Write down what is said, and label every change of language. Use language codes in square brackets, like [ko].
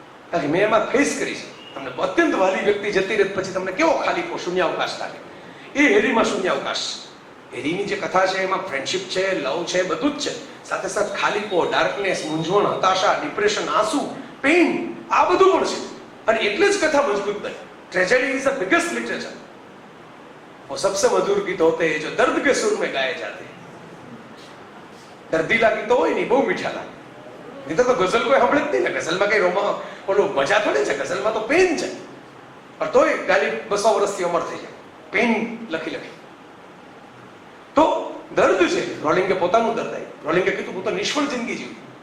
[gu] કારણ કે મેં એમાં ફેસ કરી છે. તમને અત્યંત વાલી વ્યક્તિ જતી રહે પછી તમને કેવો ખાલીપો, શૂન્યાવકાશ લાગે, એ હેરીમાં શૂન્યાવકાશ છે. હેરીની જે કથા છે એમાં ફ્રેન્ડશિપ છે, લવ છે, બધું જ છે. સાથે સાથે ખાલીપો, ડાર્કનેસ, મૂંઝવણ, હતાશા, ડિપ્રેશન, આંસુ, પેઇન, આ બધું પણ છે. અને એટલે જ કથા મજબૂત બની. [en] Tragedy is the biggest literature. [hi] वो सबसे मधुर गीत होते हैं जो दर्द के सुर में गाए जाते हैं. [gu] दर्दीला गीतो હોય ને બહુ મીઠા લાગે. નહીં તો ગઝલ કોઈ સાંભળે જ નહીં ને. ગઝલમાં કઈ રોમા ઓલું મજા થોડી છે, ગઝલમાં તો પેન છે. પણ તોય ગાલી 200 વર્ષથી અમર થઈ જાય પેન લખી લખી. તો દર્દ છે. રોલિંગે પોતાનું દર્દ આવ્યું. રોલિંગે કીધું હું તો નિષ્ફળ જિંદગી જીવી.